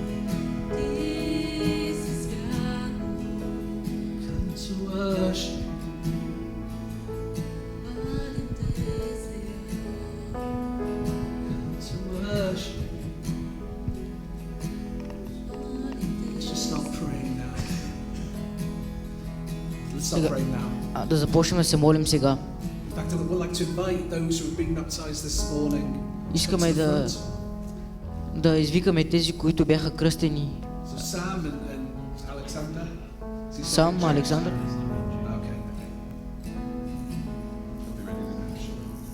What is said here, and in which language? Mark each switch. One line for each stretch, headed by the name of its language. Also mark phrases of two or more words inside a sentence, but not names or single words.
English: Come to worship. Come to worship. Let's just start praying now. Let's start praying now.
Bulgarian: Да започнем да се молим сега.
English: In fact, I would like to invite those who have been baptized this morning. Искаме to the да, front.
Bulgarian: да извикаме тези, които бяха кръстени.
English: So Sam and Alexander. Is he Сам, still- Александър. Okay.